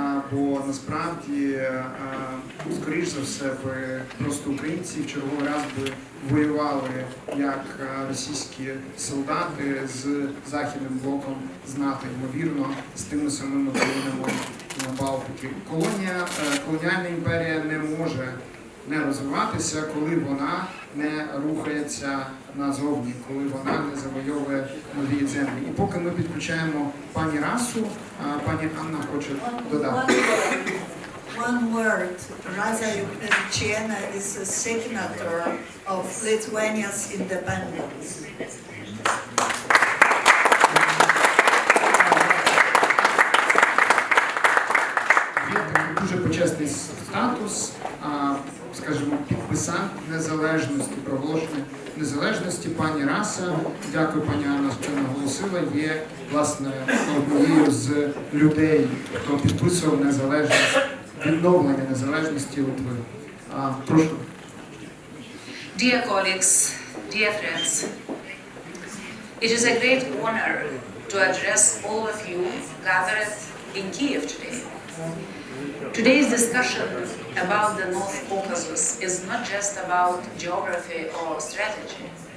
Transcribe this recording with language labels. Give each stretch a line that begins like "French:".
Ukrainian: Бо насправді, скоріш за все, просто українці в черговий раз би воювали як російські солдати з Західним блоком з НАТО, ймовірно, з тими самими країнами на Балтиці. Колоніальна імперія не може не розвиватися, коли вона не рухається назовні, коли вона не завойовує нові землі. І поки ми підключаємо пані Расу, пані Анна хоче додати.
English: One word, Rasa Yukrechena is a signature of Lithuania's independence.
Ukrainian: Є такий дуже почесний статус, скажімо, підписант незалежності, проголошення незалежності. Пані Раса, дякую пані Анна, що наголосила, є, власне, однією з людей, хто підписував незалежність, відновлення незалежності Литви. Прошу.
English: Dear colleagues, dear friends, it is a great honor to address all of you gathered in Kiev today. Today's discussion about the North Caucasus is not just about geography or strategy.